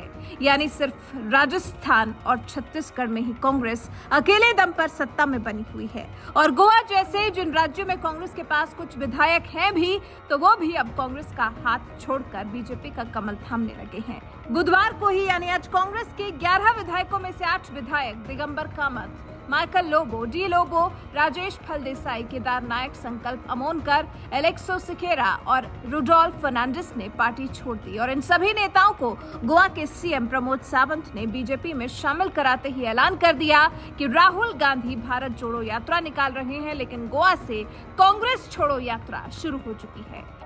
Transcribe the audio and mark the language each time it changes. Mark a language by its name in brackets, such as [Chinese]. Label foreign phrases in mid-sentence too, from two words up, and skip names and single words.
[Hindi] यानी सिर्फ राजस्थान और छत्तीसगढ़ में ही कांग्रेस अकेले दम पर सत्ता में बनी हुई है और गोवा जैसे जिन राज्यों में कांग्रेस के पास कुछ विधायक हैं भी, तो वो भी अब कांग्रेस का हाथ छोड़कर बीजेपी का कमल थामने लगे हैं। बुधवार को ही यानी आज कांग्रेस के 11 विधायकों में से 8 विधायक दिगंबर कामत, माइकल लोबो, डी लोबो, राजेश फलदेसाई, केदार नायक, संकल्प अमोनकर, एलेक्सो सिकेरा और रुडोल्फ फर्नांडिस ने पार्टी छोड़ दी और इन सभी नेताओं को गोवा के सीएम प्रमोद सावंत ने बीजेपी में शामिल कराते ही ऐलान कर दिया कि राहुल गांधी भारत जोड़ो यात्रा निकाल रहे हैं, लेकिन गोवा से कांग्रेस छोड़ो यात्रा शुरू हो चुकी है।